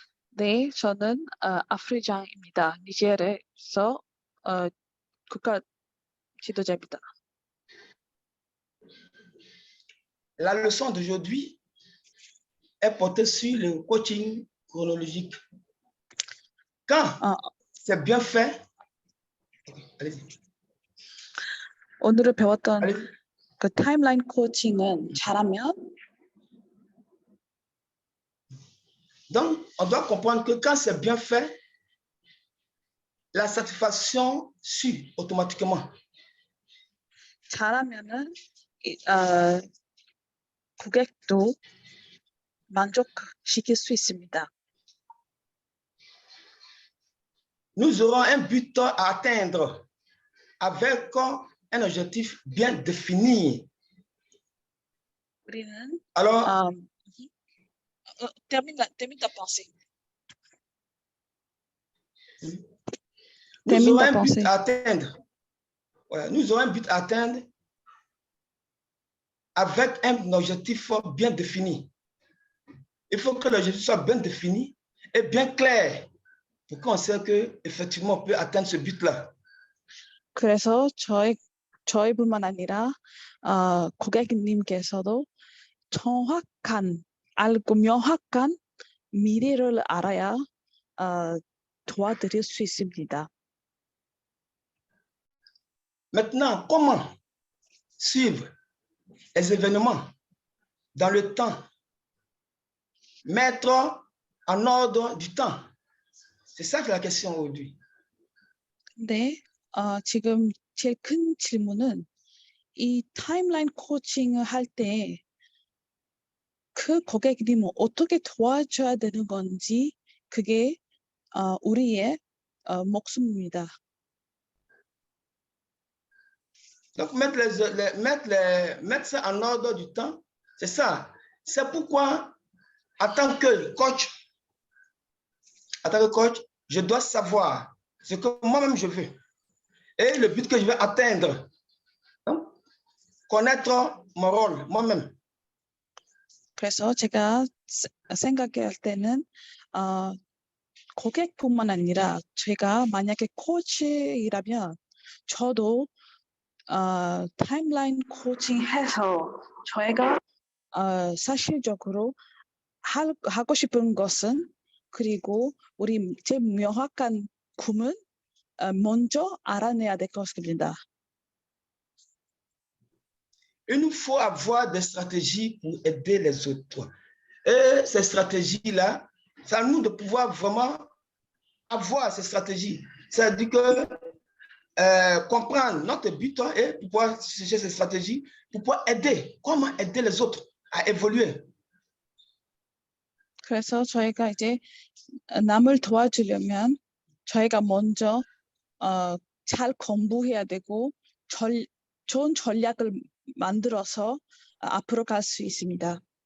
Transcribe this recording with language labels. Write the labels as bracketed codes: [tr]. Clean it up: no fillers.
[ko] 네, 저는 아프리장입니다. 니제르에서 국가 지도자입니다. [fr] La leçon d'aujourd'hui est portée sur le coaching chronologique. Quand c'est bien fait, allez-y. [ko] 오늘을 배웠던 [fr] Allez-y. [ko] 그 타임라인 코칭은 잘하면 [fr] Donc, on doit comprendre que quand c'est bien fait, la satisfaction suit automatiquement. [ko] 잘하면은 고객도 만족시킬 수 있습니다. [fr] Nous aurons un but à atteindre avec un objectif bien défini. [ko] 우리는 [fr] Alors, termine ta pensée. nous aurons un but à atteindre. Voilà, nous aurons un but à atteindre avec un objectif bien défini. Il faut que l'objectif soit bien défini et bien clair pour qu'on sait qu'effectivement on peut atteindre ce but-là. [ko] 그래서 저희뿐만 아니라 고객님께서도 정확한 알고 명확한 미래를 알아야 도와드릴 수 있습니다. [fr] Maintenant, comment suivre les événements dans le temps? Mettre en ordre du temps. C'est ça que la question aujourd'hui. [ko] 네, 지금 제일 큰 질문은 이 타임라인 코칭을 할 때 그 고객님을 어떻게 도와줘야 되는 건지 그게 우리의 목숨입니다. [fr] Donc, mettre ça en ordre du temps, c'est ça. C'est pourquoi, en tant que coach, je dois savoir ce que moi-même je veux et le but que je veux atteindre. Donc, connaître mon rôle moi-même. [ko] 그래서 제가 생각할 때는 고객뿐만 아니라 제가 만약에 코치라면 저도 타임라인 코칭해서 저희가 사실적으로 하고 싶은 것은 그리고 우리 제 명확한 꿈은 먼저 알아내야 될 것입니다. [fr] il nous faut avoir des stratégies pour aider les autres. Et ces stratégies-là, c'est à nous de pouvoir vraiment avoir ces stratégies. C'est-à-dire que comprendre notre but et pouvoir chercher ces stratégies pour pouvoir aider. Comment aider les autres à évoluer. [ko] 그래서 저희가 이제 남을 도와주려면 저희가 먼저 잘 공부해야 되고 좋은 전략을 만들어서 앞으로 갈 수 있습니다.